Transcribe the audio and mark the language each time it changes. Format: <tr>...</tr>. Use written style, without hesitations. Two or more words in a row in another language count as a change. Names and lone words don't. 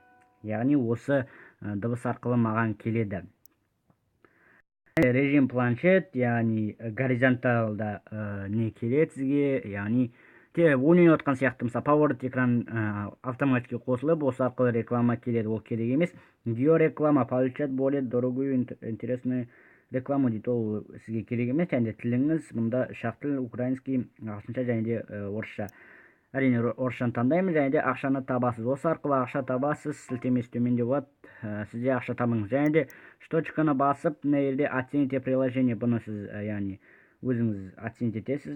<kk>Яғни осы дыбыс арқылы маған келеді.</kk> <ru>Режим планшет,</ru> <kk>яғни горизонталда не келеді сізге, яғни ойнап отқан сияқты, мысалы</kk> <ru>поворот экран автоматически</ru> <kk>қосылып, осы арқылы реклама келеді, ол керек емес. Геореклама,</kk> <ru>получать более дорогую интересную рекламу</ru> <kk>дейді, ол сізге керек емес. Және де тіліңіз, мұнда үш ақ тіл, украинский, ағылшынша және де орысша. Әрине орысшаны таңдаймыз, және де ақшаны табасыз. Осы арқылы ақша табасыз, сілтемесі төменде болады, сізде ақша табыңыз. Және де шточканы басып, мына жерде</kk> <ru>оцените приложение,</ru> <kk>бұны сіз яғни өзіңіз оценить етесіз.</kk>